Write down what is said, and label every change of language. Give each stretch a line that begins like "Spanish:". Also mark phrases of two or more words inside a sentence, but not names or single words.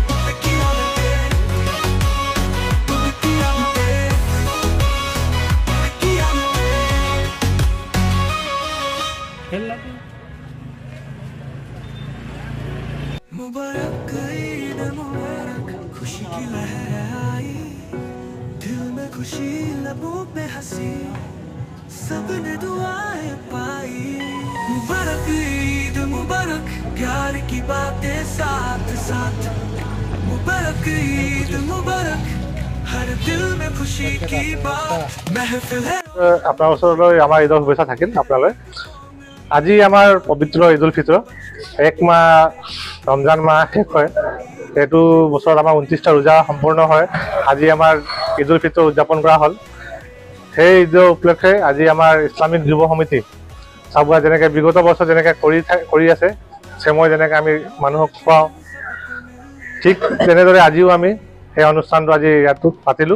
Hindi: मुबारक ईद मुबारक, खुशी की लहर आई, दिल में खुशी लबों पे हंसी, सबने दुआएं पाई। मुबारक ईद मुबारक, प्यार की बातें साथ साथ। मुबारक ईद मुबारक, हर दिल में खुशी की बात। महफिल है
Assamese: আপনার ওচৰলৈ আমাৰ ঈদৰ শুভেচ্ছা থাকিল আপোনালৈ। আজি আমাৰ পবিত্ৰ ঈদ উল ফিতৰ, এক মাহ ৰমজান মাহ শেষ হয়। এইটো বছৰত আমাৰ 29টা ৰোজা সম্পূৰ্ণ হয়। আজি আমাৰ ঈদ উল ফিতৰ উদযাপন কৰা হ'ল। সেই ঈদৰ উপলক্ষে আজি আমাৰ ইছলামিক যুৱ সমিতি চাবুৱা যেনেকৈ বিগত বছৰ যেনেকৈ কৰি আছে, চেময় যেনেকৈ আমি মানুহক খুৱাওঁ, ঠিক তেনেদৰে আজিও আমি সেই অনুষ্ঠানটো আজি ইয়াত পাতিলোঁ।